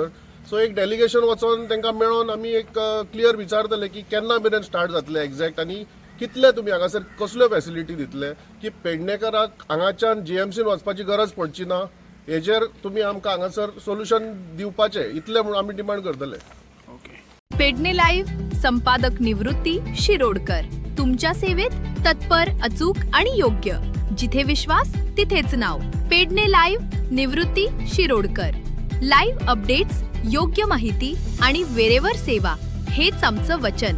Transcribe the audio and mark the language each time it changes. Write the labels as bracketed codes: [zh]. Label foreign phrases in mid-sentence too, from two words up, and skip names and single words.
[kok] सो एक डेलिगेशन वचोन तांकां मेळोन आमी एक क्लियर विचारतले की केन्ना मेरेन स्टार्ट जातले एक्झॅक्ट आनी कितले तुमी हांगासर कसल्यो फॅसिलिटी दितले की पेडणेकाराक हांगाच्यान GMCन वचपाची गरज पडची ना. हेजेर तुमी आमकां हांगासर सोल्युशन दिवपाचें इतलें म्हणून आमी डिमांड करतले. [mr] पेडणे लाईव्ह संपादक निवृत्ती शिरोडकर. तुमच्या सेवेत तत्पर, अचूक आणि योग्य. जिथे विश्वास तिथेच नाव. पेडणे लाईव्ह निवृत्ती शिरोडकर. [en] live updates, [mr] योग्य माहिती आणि वेरेवर सेवा हेच आमचं वचन.